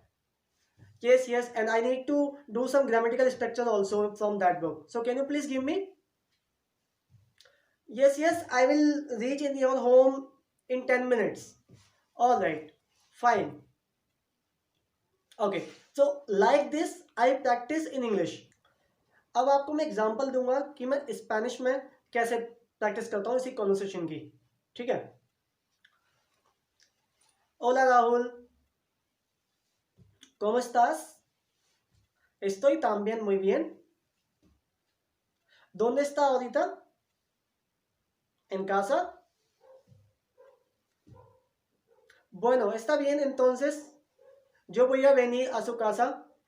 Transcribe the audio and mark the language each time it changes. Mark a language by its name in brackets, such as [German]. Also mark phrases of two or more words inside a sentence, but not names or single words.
[English] Yes, and I need to do some grammatical structure also from that book. So can you please give me? Yes, I will reach in your home in 10 minutes. All right, fine. okay, so like this I practice in English. [Hindi] अब आपको मैं एग्जांपल दूंगा कि मैं स्पेनिश में कैसे प्रैक्टिस करता हूँ इसी कॉन्वर्सेशन की. ठीक है. [Spanish] Hola Rahul, ¿cómo estás? Estoy también muy bien. ¿Dónde está ahorita? ¿En casa? Bueno, está bien, entonces yo voy a venir a su casa.